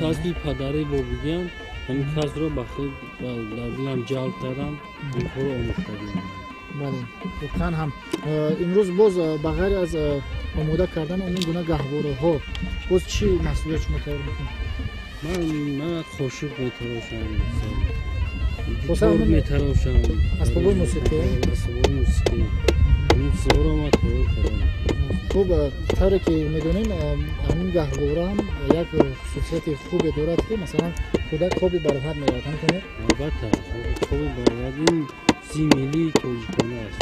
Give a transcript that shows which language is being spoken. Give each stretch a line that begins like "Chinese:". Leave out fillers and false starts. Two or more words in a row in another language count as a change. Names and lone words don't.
Persian: کسب پدری با بگیم همین کسب رو به خود در دلم جلب کردم این کار را آموختم. بله واقعا هم امروز باز به غیر از آماده کردن این گونه گهواره ها باز چی مسئولیت شما تیار میکنید؟ من خاشق میتراشم.
Tajik: Дигор метарошам. Асбоби мусиқӣ? Асбоби мусиқӣ. Ин зора ма тайёр кардам. Хуб, тавре ки медонем, ҳамин гаҳвора ҳам як хусусияти хубе дорад ки масалан кӯдак хоби бароҳат меёбад, ҳамчунед? Албатта, хоби бароҳат ин зи миллии тоҷикона аст.